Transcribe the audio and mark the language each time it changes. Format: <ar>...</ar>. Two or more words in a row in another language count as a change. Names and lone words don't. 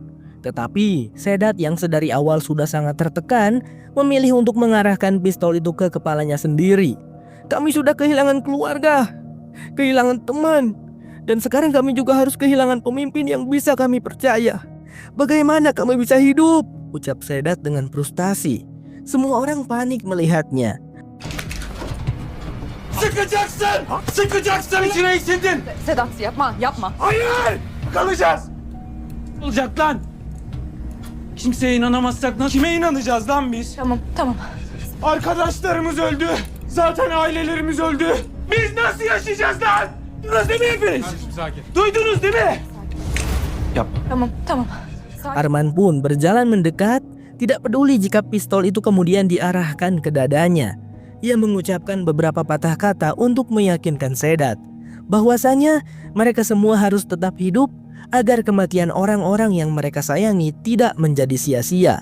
<id>Tetapi Sedat yang sedari awal sudah sangat tertekan memilih untuk mengarahkan pistol itu ke kepalanya sendiri. "Kami sudah kehilangan keluarga, kehilangan teman, dan sekarang kami juga harus kehilangan pemimpin yang bisa kami percaya. Bagaimana kami bisa hidup?" ucap Sedat dengan frustasi. Semua orang panik melihatnya.</id> <tr>Sıkacaksın içine hissedin. Sedat yapma. Hayır! Kalacağız. Olacak lan. Kimseye inanamazsak kime inanacağız lan biz? Tamam. Arkadaşlarımız öldü. Zaten ailelerimiz öldü. Biz nasıl yaşayacağız lan? Duydunuz değil mi hepiniz? Duydunuz değil mi? Tamam.</tr> <id>Arman pun berjalan mendekat, tidak peduli jika pistol itu kemudian diarahkan ke dadanya. Ia mengucapkan beberapa patah kata untuk meyakinkan Sedat bahwasanya mereka semua harus tetap hidup agar kematian orang-orang yang mereka sayangi tidak menjadi sia-sia.</id>